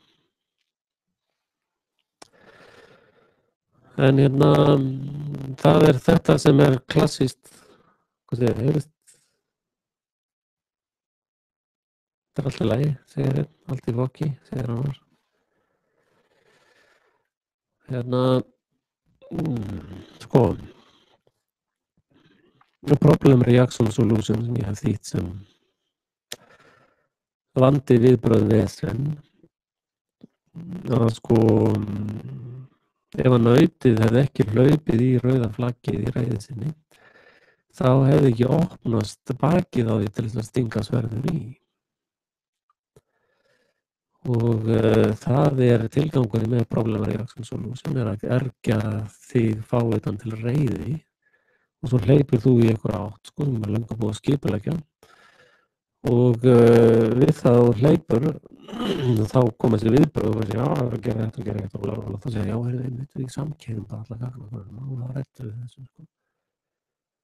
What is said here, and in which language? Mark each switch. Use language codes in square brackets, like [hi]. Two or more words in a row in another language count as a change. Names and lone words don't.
[is] En það er þetta sem er klassískt, hvað segir, heyrist? Þetta er allt í lagi, segir einn, allt í fokki, segir annar. Sko, [en] problem reaction solution [is] sem ég hef þýtt sem vandi viðbrögð vesen, að sko, ef að nautið hefði ekki hlaupið í rauða flaggið í reiði sinni, þá hefði ekki opnast bakið á því til þess að stinga sverður í. Og það er tilgangurinn með [en] problem reaction solution, [is] að ergja þig fávitan til reiði og svo hleypur þú í einhverja átt, sko, sem er löngu búið að skipuleggja. Og við það hleypur, þá koma þessi viðbrögð og já, það er að gera þetta og þá segja, já, við samkeyrum bara alla gagna og þá rættum við þessu.